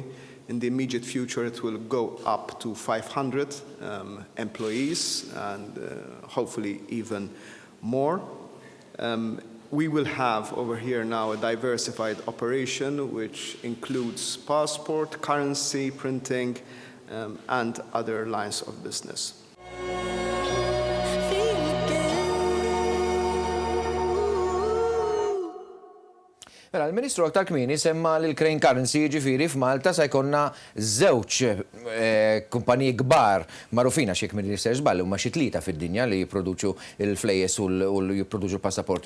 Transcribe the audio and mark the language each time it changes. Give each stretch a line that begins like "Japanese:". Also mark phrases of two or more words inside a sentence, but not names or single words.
English: In the immediate future, it will go up to 500 employees and hopefully even more. We will have over here now a diversified operation which includes passport, currency, printing, and other lines of business.
Maltese: Mela, il-Ministru aktar kmieni semma li l-
English: crane currency
Maltese: ġifieri f'Malta se jkollna żewġ kumpaniji kbar magħrufin għax jekk min jisser żball huma xi tlieta fid-dinja li jipproduċu il-flejjes u jipproduċu l-passaporti.